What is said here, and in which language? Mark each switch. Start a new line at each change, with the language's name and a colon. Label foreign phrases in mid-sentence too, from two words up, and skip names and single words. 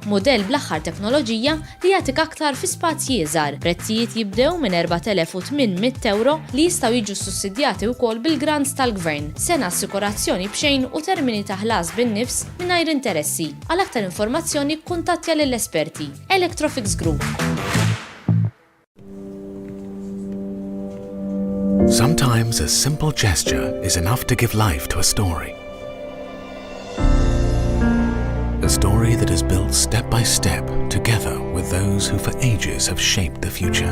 Maltese: Modell bl-aħħar teknoloġija li jagħtik aktar fi spazji iżgħar. Prezzijiet jibdew minn 4,800 euro li jistgħu jiġu sussidjati wkoll bil-grants tal-Gvern. Sena assikurazzjoni b'xejn u termini ta' ħlas bin-nifs mingħajr interessi. Għal aktar informazzjoni kuntattja lill-esperti. Electrofix Group.
English: Sometimes a simple gesture is enough to give life to a story. A story that is built step by step together with those who for ages have shaped the future.